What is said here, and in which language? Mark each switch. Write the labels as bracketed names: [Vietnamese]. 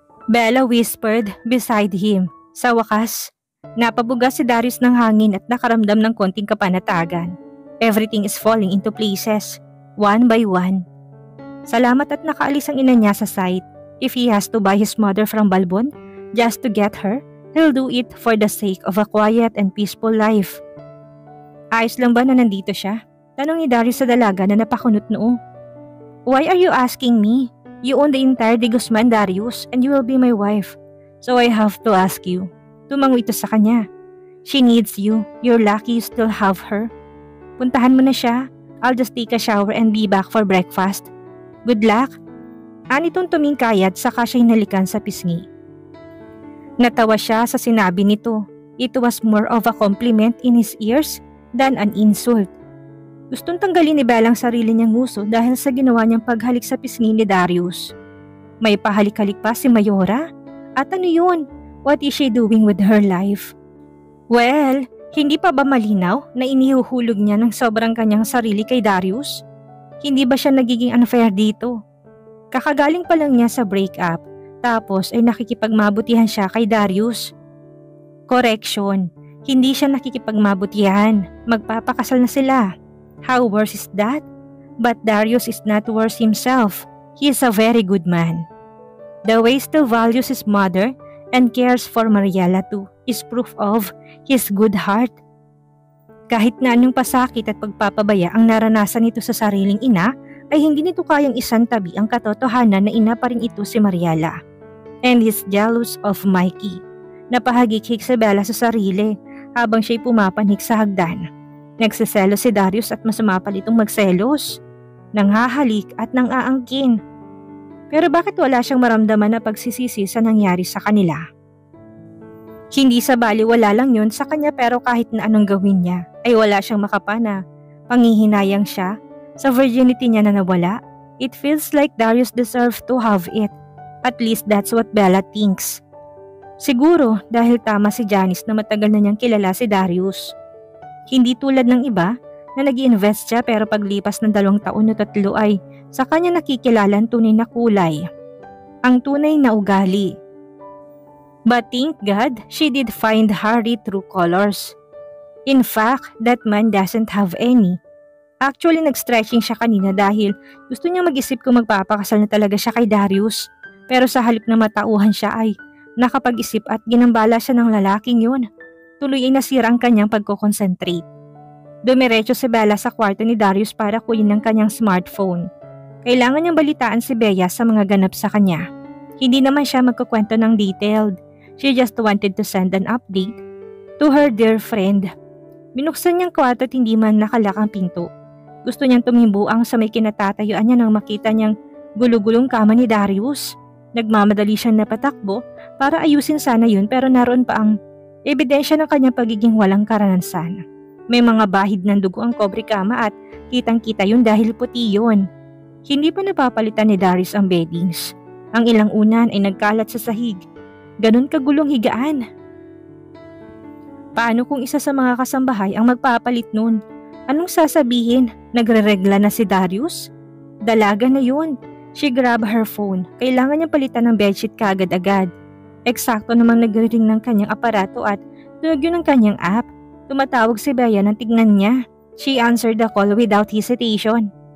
[English] Bella whispered beside him. [Filipino] Sa wakas, napabuga si Darius ng hangin at nakaramdam ng konting kapanatagan. [English] Everything is falling into places, one by one. [Filipino] Salamat at nakaalis ang ina niya sa site. [English] If he has to buy his mother from Balbon just to get her, he'll do it for the sake of a quiet and peaceful life. [Filipino] Ayos lang ba na nandito siya? Tanong ni Darius sa dalaga na napakunot noo. [English] Why are you asking me? You own the entire de Guzman, Darius, and you will be my wife. So I have to ask you. [Filipino] Tumango ito sa kanya. [English] She needs you. You're lucky you still have her. [Filipino] Puntahan mo na siya. [English] I'll just take a shower and be back for breakfast. Good luck. [Filipino] Anitong tumingkayat saka siya hinalikan sa pisngi. Natawa siya sa sinabi nito. [English] It was more of a compliment in his ears than an insult. [Filipino] Gustong tanggalin ni Bella ang sarili niyang nguso dahil sa ginawa niyang paghalik sa pisngi ni Darius. May pahalik-halik pa si Mayora? At ano yun? [English] What is she doing with her life? [Filipino] Well, hindi pa ba malinaw na inihuhulog niya ng sobrang kanyang sarili kay Darius? Hindi ba siya nagiging unfair dito? Kakagaling pa lang niya sa breakup, tapos ay nakikipagmabutihan siya kay Darius. Correction, hindi siya nakikipagmabutihan, magpapakasal na sila. [English] How worse is that? But Darius is not worse himself. He is a very good man. The way he still values his mother and cares for Mariela too is proof of his good heart. [Filipino] Kahit na anong pasakit at pagpapabaya ang naranasan nito sa sariling ina, ay hindi nito kayang isantabi ang katotohanan na ina pa rin ito si Mariela. [English] And he's jealous of Mikey. [Filipino] Napahagik-hik si Bella sa sarili habang siya'y pumapanik sa hagdan. Nagsiselos si Darius at masama pa itong magselos. Nanghahalik at nang-aangkin. Pero bakit wala siyang maramdaman na pagsisisi sa nangyari sa kanila? Hindi sa baliwala lang yun sa kanya pero kahit na anong gawin niya ay wala siyang makapana. Panghihinayang siya sa virginity niya na nawala. [English] It feels like Darius deserves to have it. At least that's what Bella thinks. [Filipino] Siguro dahil tama si Janice na matagal na niyang kilala si Darius. Hindi tulad ng iba na nag-i-invest siya pero paglipas ng 2 taon o 3 ay sa kanya nakikilala ang tunay na kulay. Ang tunay na ugali. [English] But thank God, she did find Harry true colors. In fact, that man doesn't have any. [Filipino] Actually, nag-stretching siya kanina dahil gusto niya mag-isip kung magpapakasal na talaga siya kay Darius. Pero sa halip na matauhan siya ay nakapag-isip at ginambala siya ng lalaking yun. Tuloy ay nasira ang kanyang pagkoconcentrate. Dumiretso si Bella sa kwarto ni Darius para kunin ang kanyang smartphone. Kailangan niyang balitaan si Bea sa mga ganap sa kanya. Hindi naman siya magkukwento ng detailed. [English] She just wanted to send an update to her dear friend. [Filipino] Binuksan niyang kwarto at hindi man nakalak ang pinto. Gusto niyang tumimbuang sa may kinatatayuan niya nang makita niyang gulugulong kama ni Darius. Nagmamadali siyang napatakbo para ayusin sana yun pero naroon pa ang ebidensya ng kanyang pagiging walang karanasan. May mga bahid ng dugo ang kobre kama at kitang-kita yun dahil puti yun. Hindi pa napapalitan ni Darius ang beddings. Ang ilang unan ay nagkalat sa sahig. Ganun kagulong higaan. Paano kung isa sa mga kasambahay ang magpapalit nun? Anong sasabihin? Nagre-regla na si Darius? Dalaga na yun. [English] She grabbed her phone. [Filipino] Kailangan niyang palitan ng bedsheet kaagad-agad. Eksakto namang nagre-ring ng kanyang aparato at tunog yun ng kanyang app. Tumatawag si Bea nang tignan niya. [English] She answered the call without hesitation.